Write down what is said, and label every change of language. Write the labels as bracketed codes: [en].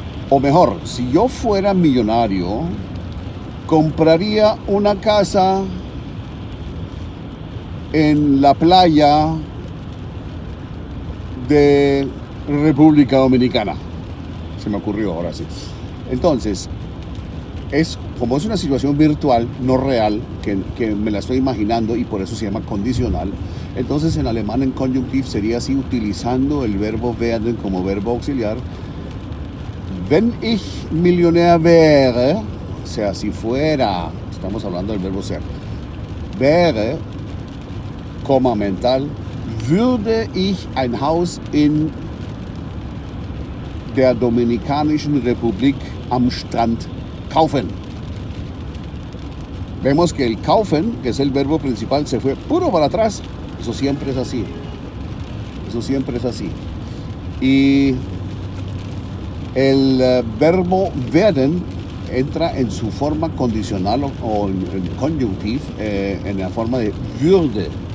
[es] O mejor, si yo fuera millonario, compraría una casa en la playa de República Dominicana. Se me ocurrió ahora sí. Entonces, como es una situación virtual, no real, que me la estoy imaginando y por eso se llama condicional, entonces en alemán en conjunctiv sería así, utilizando el verbo werden como verbo auxiliar. [de] Wenn ich Millionär wäre, [es] o sea, si fuera, estamos hablando del verbo ser, [de] wäre, [es] coma mental, [de] würde ich ein Haus in der Dominikanischen Republik am Strand kaufen. [es] Vemos que el kaufen, que es el verbo principal, se fue puro para atrás. Eso siempre es así. Eso siempre es así. Y el verbo werden entra en su forma condicional o en conjunctiv en la forma de würde.